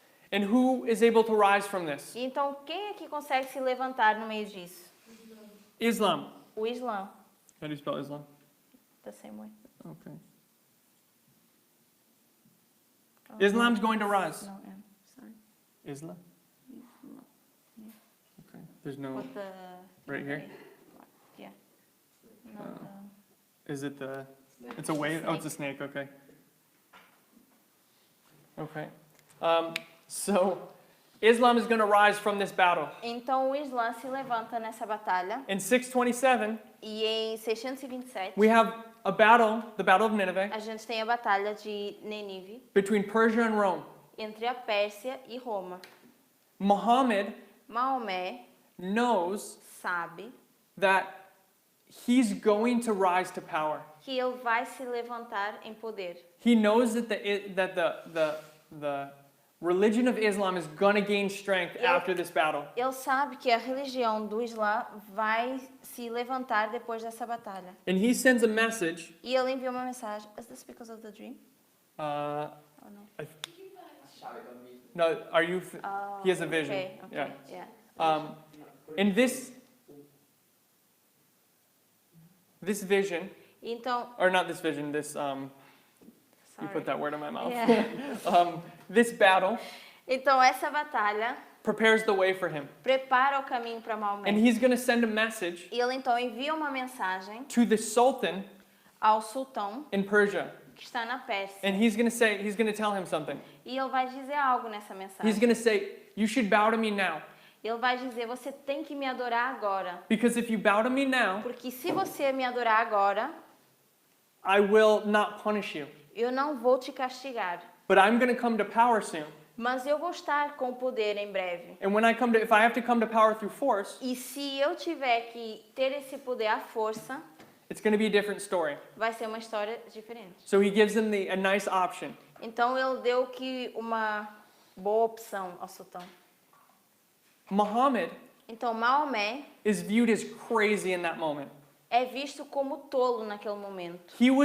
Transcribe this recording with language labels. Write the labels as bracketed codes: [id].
[en] and who is able to rise from this? [pt] E então, quem é que consegue se levantar no meio disso? [en] Islam. [pt] O Islã. [en] How do you spell Islam? The same way. Okay. Islam's going to rise. No, yeah, sorry. Islam? Okay. There's no. With the... Right here? Yeah. Not Oh. the- Is it the? It's a wave. Oh, it's a snake. Okay. Okay. So, Islam is going to rise from this battle. [pt] Então o Islã se levanta nessa batalha [en] In 627, [pt] e em 627 [en] we have a battle, the Battle of Nineveh, [pt] a gente tem a batalha de Nínive [en] between Persia and Rome. [pt] entre a Pérsia e Roma. [en] Muhammad [pt] Maomé [en] knows [pt] sabe [en] that he's going to rise to power. [pt] que ele vai se levantar em poder. [en] He knows that the religion of Islam is going to gain strength Yeah. after this battle. [pt] Ele sabe que a religião do Islã vai se levantar depois dessa batalha. [en] And he sends a message. [pt] E ele envia uma mensagem. [en] Is this because of the dream? Uh, Oh, no. [pt] A chave do amigo. [en] no, are you? Oh, He has a vision. Okay, okay, Yeah. yeah. In this vision, [pt] Então, [en] or not this vision, this you sorry. put that word in my mouth. Yeah. This battle [pt] Então essa batalha [en] prepares the way for him, [pt] prepara o caminho para [en] and [pt] Maomé. [en] he's going to send a message [pt] E ele então envia uma mensagem [en] to the Sultan [pt] ao sultão [en] in Persia, [pt] que está na Pérsia. [en] and he's going to tell him something. [pt] E ele vai dizer algo nessa [en] He's [pt] mensagem. [en] going to say, "You should bow to me now, [pt] Ele vai dizer, você tem que me adorar agora. [en] because if you bow to me now, [pt] Porque se você me adorar agora, [en] I will not punish you. [pt] eu não vou te castigar. [en] But I'm going to come to power soon, [pt] Mas eu vou estar com o poder em breve. [en] and if I have to come to power through force, [pt] E se eu tiver que ter esse poder à força, [en] it's going to be a different story." [pt] vai ser uma história diferente. [en] So he gives him a nice option. [pt] Então ele deu que uma boa opção ao sultão. [en] Muhammad [pt] Então Maomé [en] is viewed as crazy in that moment. [pt] é visto como tolo naquele momento.